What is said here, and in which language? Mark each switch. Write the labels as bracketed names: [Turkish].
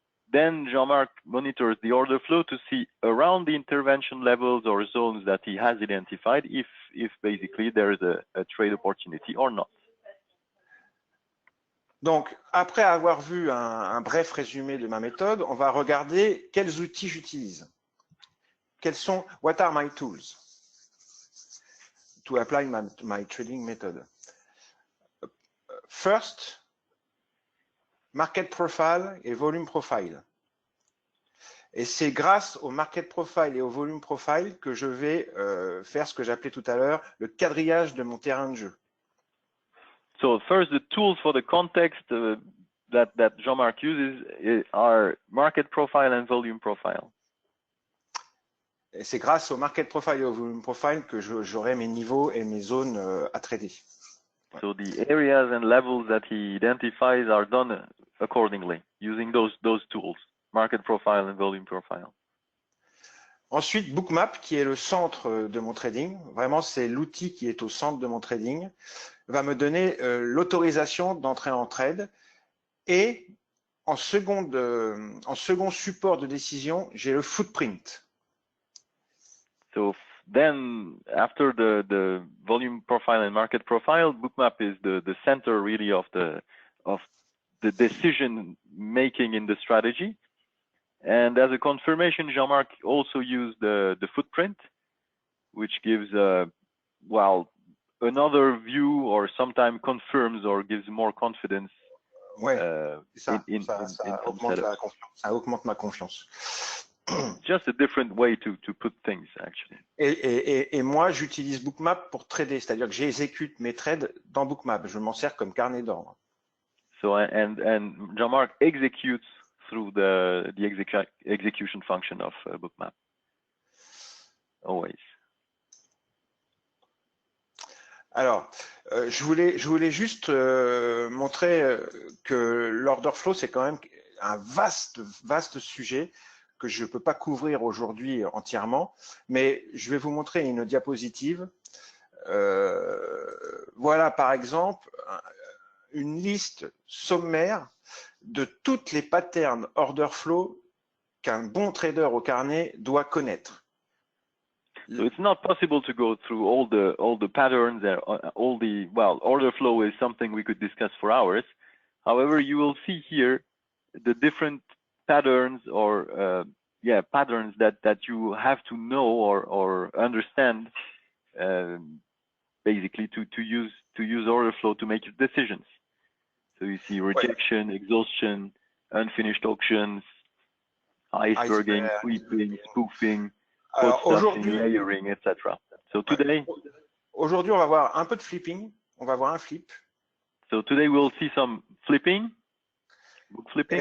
[English] Then Jean-Marc monitors the order flow to see around the intervention levels or zones that he has identified if basically there is a trade opportunity or not. [French] Donc, après avoir vu un bref résumé de ma méthode, on va regarder quels outils j'utilise. [English] What are my tools to apply my trading method? First, market profile et volume profile. [French] Et c'est grâce au market profile et au volume profile que je vais faire ce que j'appelais tout à l'heure le quadrillage de mon terrain de jeu. [English] So first, the tools for the context that Jean-Marc uses are market profile and volume profile. [French] Et c'est grâce au market profile et au volume profile que j'aurai mes niveaux et mes zones à trader. [English] So the areas and levels that he identifies are done accordingly using those tools, market profile and volume profile. [French] Ensuite, Bookmap, qui est le centre de mon trading, vraiment c'est l'outil qui est au centre de mon trading, va me donner l'autorisation d'entrer en trade. Et en second support de décision, j'ai le footprint. [English] So then, after the volume profile and market profile, Bookmap is the center really of the decision making in the strategy. And as a confirmation, Jean-Marc also used the footprint, which gives well, another view, or sometimes confirms or gives more confidence [French] Ouais, ça, [English] in [French] ça [English] some [French] augmente la [English] setups. [French] confiance. Ça augmente ma confiance. [English] Just a different way to put things, actually. [French] Et moi, j'utilise Bookmap pour trader, c'est-à-dire que j'exécute mes trades dans Bookmap. Je m'en sers comme carnet d'ordre. [English] So and Jean-Marc executes through the execution function of Bookmap. Always. [French] Alors, je voulais juste montrer que l'order flow, c'est quand même un vaste sujet que je ne peux pas couvrir aujourd'hui entièrement, mais je vais vous montrer une diapositive. Voilà, par exemple, une liste sommaire de toutes les patterns order flow qu'un bon trader au carnet doit connaître. [English] So it's not possible to go through all the patterns, all the, well, order flow is something we could discuss for hours. However, you will see here the different patterns or patterns that you have to know or understand, basically to use order flow to make your decisions. So you see rejection, exhaustion, unfinished auctions, iceberging, sweeping, spoofing, stuffing, layering, etc. So today, [French] aujourd'hui, on va voir un peu de flipping. On va voir un flip. [English] So today we'll see some flipping, book flipping,